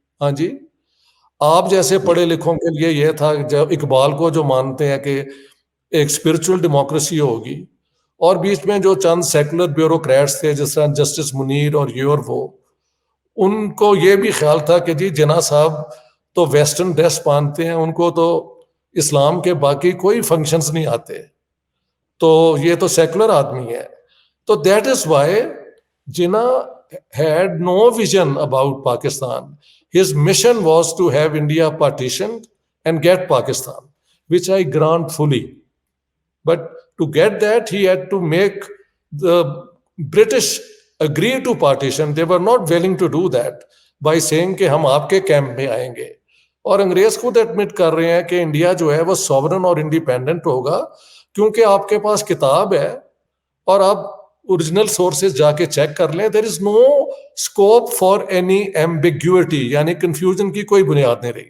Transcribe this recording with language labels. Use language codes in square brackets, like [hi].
[ur] ہاں جی, آپ جیسے پڑھے لکھوں کے لیے یہ تھا, جب اقبال کو جو مانتے ہیں کہ ایک اسپرچل ڈیموکریسی ہوگی, اور بیچ میں جو چند سیکولر بیوروکریٹس تھے جس طرح جسٹس منیر اور یہ اور وہ, ان کو یہ بھی خیال تھا کہ جی جناح صاحب تو ویسٹرن ڈریس پہنتے ہیں, ان کو تو اسلام کے باقی کوئی فنکشنز نہیں آتے, تو یہ تو سیکولر آدمی ہے. تو [en] That is why Jinnah had no vision about Pakistan. His mission was to have India partitioned and get Pakistan, which I grant fully. But to get that, he had to make the British agree to partition. They were not willing to do that by saying [ur] کہ ہم آپ کے camp میں آئیں گے. اور انگریز خود ایڈمٹ کر رہے ہیں کہ انڈیا جو ہے وہ سوورن اور انڈیپینڈنٹ ہوگا, کیونکہ آپ کے پاس کتاب ہے اور آپ اوریجنل سورسز جا کے چیک کر لیں. [en] there is no scope for any ambiguity, [ur] یعنی کنفیوژن کی کوئی بنیاد نہیں رہی.